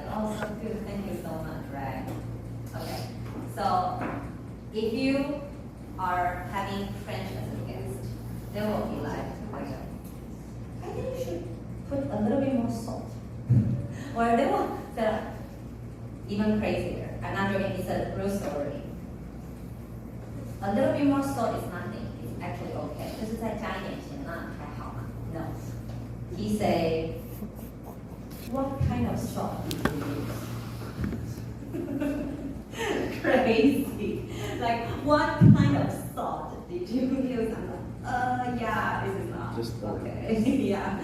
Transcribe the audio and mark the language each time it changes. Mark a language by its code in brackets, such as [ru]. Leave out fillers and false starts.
[en] Like, "Oh, so good, thank you so much," right? Okay, so if you are having French as a guest, they will be like, "I think you should put a little bit more salt." Or they will say even crazier. I'm not joking, it's a real story. A little bit more salt is nothing. It's actually okay. [zh] 就是再加一点咸，那还好嘛。 [en] No. He say, "What kind of salt did you use?" Crazy. Like, what kind of salt did you use? I'm like, yeah, this is not Just okay. Yeah.